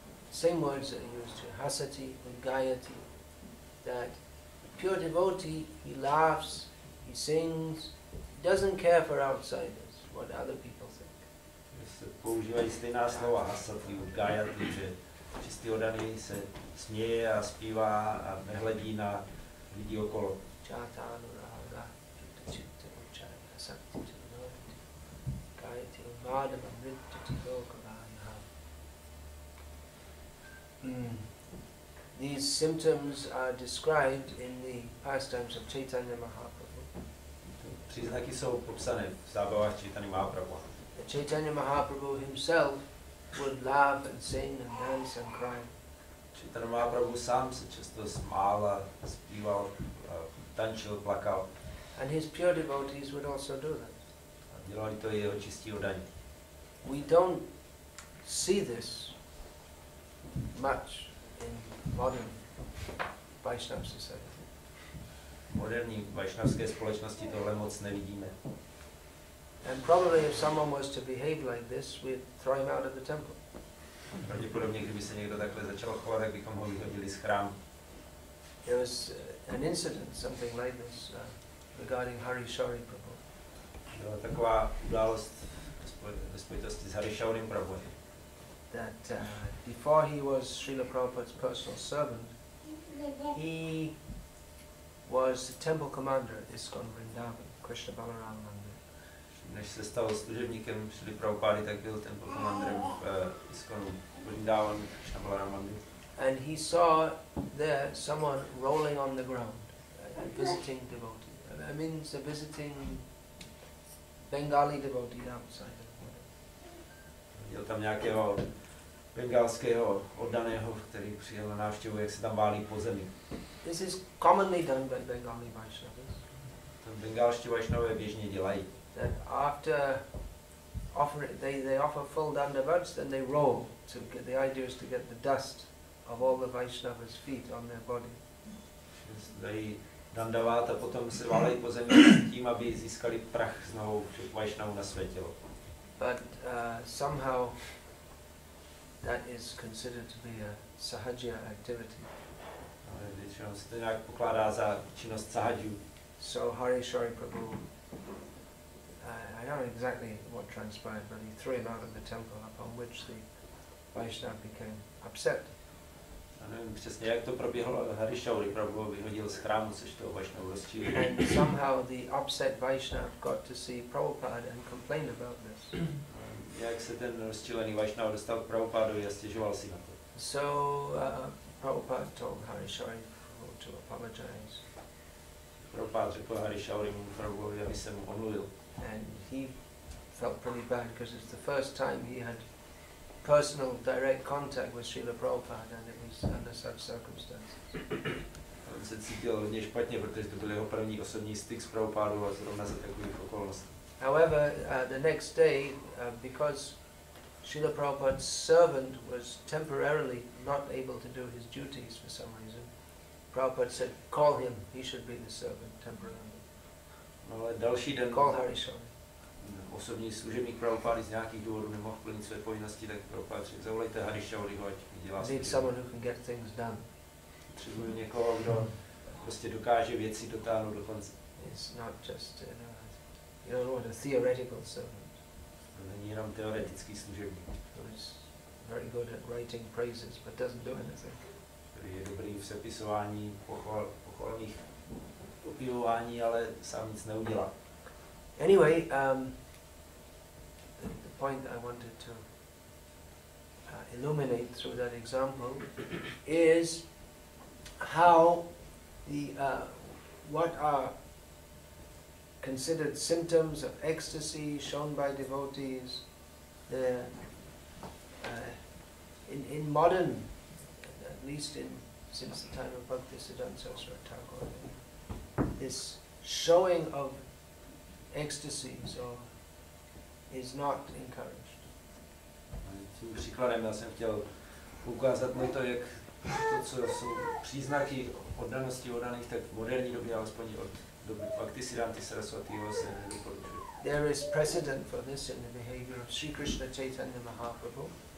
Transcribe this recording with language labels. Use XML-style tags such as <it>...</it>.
<en>Same words that are used here. Hasati, Vidyagati. That pure devotee, he laughs, he sings, he doesn't care for outsiders, what other people think.</en> <cs>Používají stejná slova, hasati, Vidyagati, že čistý oddaný se směje a zpívá a nehledí na lidi okolo.</cs> <sa>Jatanuraga chitta uchaya hasati chitta Vidyagati vadama vrittati lokaraya.</sa> <en>These symptoms are described in the pastimes of Chaitanya Mahaprabhu.</en> <cs>Příznaky jsou popsané v zábavách Chaitanya Mahaprabhu.</cs> <en>Chaitanya Mahaprabhu himself would laugh and sing and dance and cry.</en> <cs>Chaitanya Mahaprabhu sám se často smál a zpíval, tančil, plakal.</cs> <en>And his pure devotees would also do that.</en> <cs>A dělali to i jeho čistí oddaní.</cs> <en>We don't see this much in modern Vaishnava society.</en> <cs>V moderní vašnavské společnosti tohle moc nevidíme.</cs> <en>And probably if someone was to behave like this, we'd throw him out of the temple.</en> <cs>Pravděpodobně, kdyby se někdo takhle začal chovat, tak bychom ho vyhodili z chrámu.</cs> <en>There was an incident, something like this, regarding Hare Prabhu.</en> <cs>Byla taková událost ve spojitosti s Hare Prabhu.</cs> <en>That before he was Srila Prabhupada's personal servant, he was the temple commander at ISKCON Vrindavan, Krishna Balaram Mandir.</en> <cs>Než se stal služebníkem Srila Prabhupády, tak byl temple commanderem v ISKCONu Vrindavan, Krishna Balaram Mandir.</cs> <en>And he saw there someone rolling on the ground, a visiting devotee. I mean, it's a visiting Bengali devotee outside.</en> <cs>Viděl tam nějakého bengalského oddaného, který přijel na návštěvu, jak se tam válí po zemi.</cs> <en>This is commonly done by Bengali Vaishnavas.</en> <cs>To bengalští Vaishnavové běžně dělají.</cs> <en>That after they offer full dandavats, then they roll. The idea is to get the dust of all the Vaishnavas' feet on their body.</en> <cs>Dají dandavat a potom se válejí po zemi s tím, aby získali prach z nohou všech Vaishnavů na své tělo.</cs> <en>But somehow that is considered to be a sahaja activity.</en> <cs>Většinou se to nějak pokládá za činnost sahadžů.</cs> <en>So Hare Prabhu, I don't know exactly what transpired, but he threw him out of the temple, upon which the Vaishnava became upset.</en> <cs>Já nevím přesně, jak to proběhlo, Hare Prabhu vyhodil z chrámu, což toho Vaishnavu rozčílilo.</cs> <en>And somehow the upset Vaishnava got to see Prabhupada and complained about this.</en> <cs>Jak se ten rozčilený Vaishnava dostal k Prabhupádovi a stěžoval si na to.</cs> <en>So Prabhupada told Hare to apologize.</en> <cs>Prabhupád řekl Hare Prabhuovi, aby se mu omluvil.</cs> <en>And he felt pretty bad because it's the first time he had personal direct contact with Srila Prabhupada, and it was under such circumstances.</en> <cs>On se cítil hodně špatně, protože to byl jeho první osobní styk s Prabhupádou a zrovna za takových okolností.</cs> <en>However, the next day, because Srila Prabhupada's servant was temporarily not able to do his duties for some reason, Prabhupada said, call him, he should be the servant temporarily.</en> <cs>No, ale další den</cs> <en>Call Hare Swami.</en> <cs>Osobní služebník Prabhupády z nějakých důvodů nemohl plnit své povinnosti, tak Prabhupád řekl, zavolejte Hare Shauriho, ať dělá</cs> <en>Need someone who can get things done.</en> <cs>Potřebuji někoho, kdo prostě dokáže věci dotáhnout do konce.</cs> <en>It's not just, you don't want a theoretical servant.</en> <cs>To není jenom teoretický služebník.</cs> <en>Who is very good at writing praises but doesn't do anything.</en> <cs>Který je dobrý v sepisování pochvalných opěvování, ale sám nic neudělá.</cs> <en>Anyway, the point I wanted to illuminate through that example is how what are considered symptoms of ecstasy shown by devotees in modern, at least since the time of Bhakti Vikasa Swami, this showing of ecstasies is not encouraged.</en> <cs>Tím příkladem já jsem chtěl ukázat na to, jak to, co jsou příznaky oddanosti oddaných, tak v moderní době, alespoň od Bhaktisiddhanta Saraswatiho se nedoporučuje.</cs> <en>There is precedent for this in the behavior of Sri Krishna Chaitanya Mahaprabhu.</en>